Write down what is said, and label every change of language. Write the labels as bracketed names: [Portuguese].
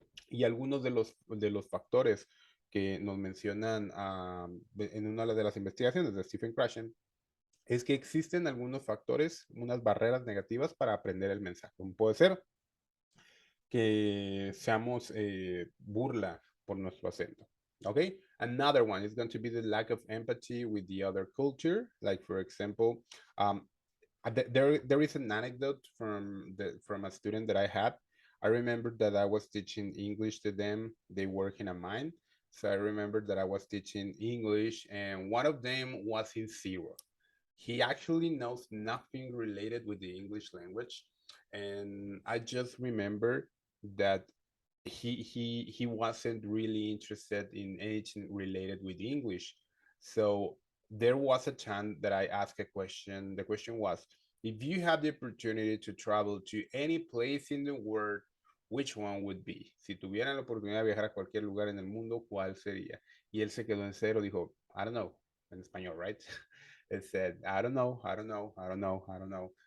[Spanish] Y algunos de los factores que nos mencionan en una de las investigaciones de Stephen Krashen es que existen algunos factores, unas barreras negativas para aprender el mensaje. Puede ser que seamos burla por nuestro acento. [English] Okay, another one is going to be the lack of empathy with the other culture. Like for example, um, there is an anecdote from a student that I had. I remember that I was teaching English to them. They work in a mine, so I remember that I was teaching English, and one of them was in zero. He actually knows nothing related with the English language, and I just remember that he wasn't really interested in anything related with English. So there was a time that I asked a question. The question was, if you had the opportunity to travel to any place in the world, which one would be? [Spanish] Si tuvieran la oportunidad de viajar a cualquier lugar en el mundo, ¿cuál sería? Y él se quedó en cero, dijo, [English] I don't know, [Spanish] en español, [English] right? It said, I don't know, I don't know, I don't know, I don't know.